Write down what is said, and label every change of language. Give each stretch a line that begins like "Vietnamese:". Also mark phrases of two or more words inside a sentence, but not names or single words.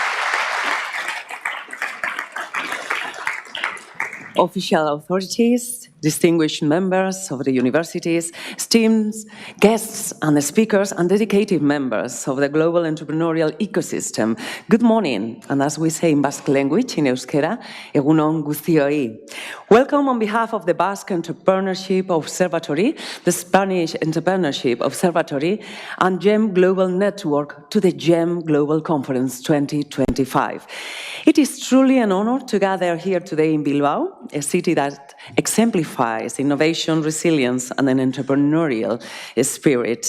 English: Official authorities, distinguished members of the universities, esteemed guests and speakers, and dedicated members of the global entrepreneurial ecosystem. Good morning, and as we say in Basque language, in euskera,
Basque: egun on guztioi.
English: Welcome on behalf of the Basque Entrepreneurship Observatory, the Spanish Entrepreneurship Observatory, and GEM Global Network to the GEM Global Conference 2025. It is truly an honor to gather here today in Bilbao, a city that exemplifies innovation, resilience, and an entrepreneurial spirit.